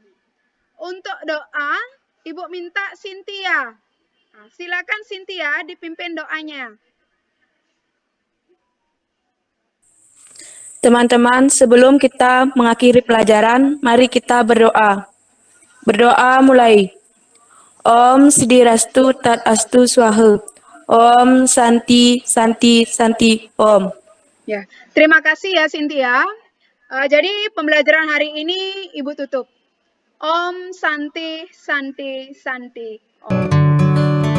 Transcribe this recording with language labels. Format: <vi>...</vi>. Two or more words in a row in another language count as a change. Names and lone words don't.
<id>Untuk doa, Ibu minta Cynthia. Silakan Cynthia dipimpin doanya. Teman-teman, sebelum kita mengakhiri pelajaran, mari kita berdoa. Berdoa mulai.</id> <sa>Om Siddhirastu Tat Astu Swaha. Om Santi Santi Santi Om.</sa> <id>Ya, terima kasih ya Cynthia. Jadi pembelajaran hari ini Ibu tutup.</id> <sa>Om Santi Santi Santi Om.</sa>